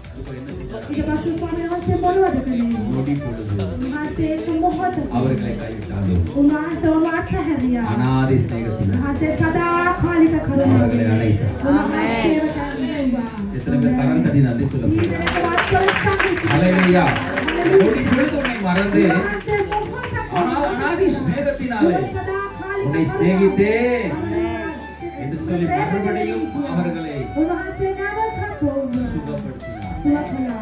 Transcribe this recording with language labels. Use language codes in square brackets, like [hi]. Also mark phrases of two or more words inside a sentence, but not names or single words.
[ta] ஆண்டவர் என்ன செய்தார்? [si] ඊට පස්සේ ස්වාමීන් වහන්සේ මොනවද කළේ? [ta] நொடி பொழுது [si] උන්වහන්සේ ඒක මොහොතක [ta] அவர்களை கைவிட்டார். [si] උන්වහන්සේව අත්හැරියා. [ta] அநாதி சிநேகத்தினால் [si] උන්වහන්සේ සදාකාලික කරුණාව [ta] அவர்களை அழைத்தார். [si] උන්වහන්සේව කරුණාව. [ta] எத்தனை பேர் கரம் தட்டி நன்றி சொல்ல போறீங்க? ஹalleluya. நொடி பொழுது உன்னை மறந்து ஆனால் அநாதி சிநேகத்தினாலே உன்னை சிநேகித்தேன் என்று சொல்லி மறுபடியும் அவர்களை சுகப்படுத்தினார்.